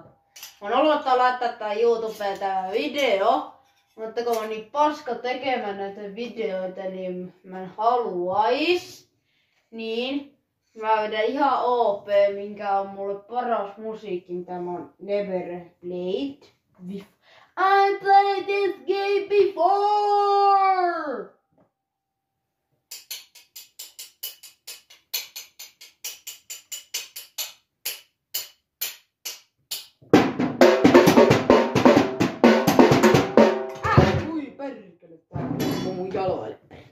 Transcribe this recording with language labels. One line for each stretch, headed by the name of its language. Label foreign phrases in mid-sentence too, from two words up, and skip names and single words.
Finnish: Mä oon ollut laittaa tää YouTubeen tää video, mutta kun mä oon niin paska tekemään näitä videoita, niin mä en haluais. Niin mä vedän ihan OP, minkä on mulle paras musiikki, mitä mä oon
English: never played. I played this game before!
Finnish: Ui perkele, tää on mun jaloille.